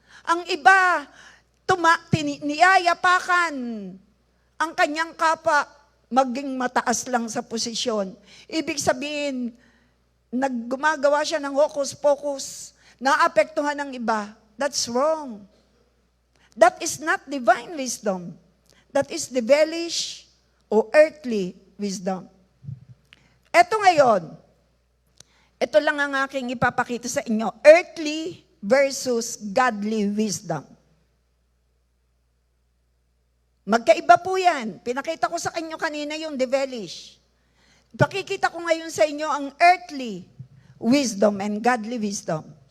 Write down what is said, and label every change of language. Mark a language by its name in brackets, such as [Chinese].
[Filipino] Ang iba, niyayapakan ang kanyang kapwa maging mataas lang sa posisyon. Ibig sabihin, gumagawa siya ng hocus-pocus, naapektuhan ng iba. [English] That's wrong. That is not divine wisdom. That is devilish o earthly wisdom. [Filipino] Ito ngayon, ito lang ang aking ipapakita sa inyo. [English] Earthly versus godly wisdom. [Filipino] Magkaiba po yan. Pinakita ko sa inyo kanina yung devilish. Pakikita ko ngayon sa inyo ang [English] earthly wisdom and godly wisdom.